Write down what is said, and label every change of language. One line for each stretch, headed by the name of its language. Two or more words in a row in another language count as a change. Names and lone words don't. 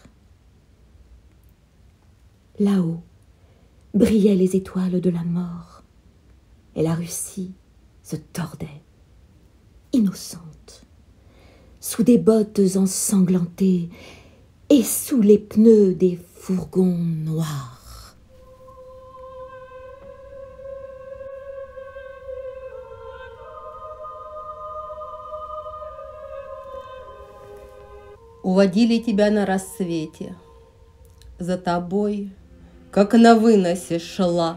French: Là-haut brillaient les étoiles de la mort et la Russie se tordait, innocente, sous des bottes ensanglantées et sous les pneus des fourgons noirs.
Russian: Уводили тебя на рассвете, за тобой, как на выносе шла.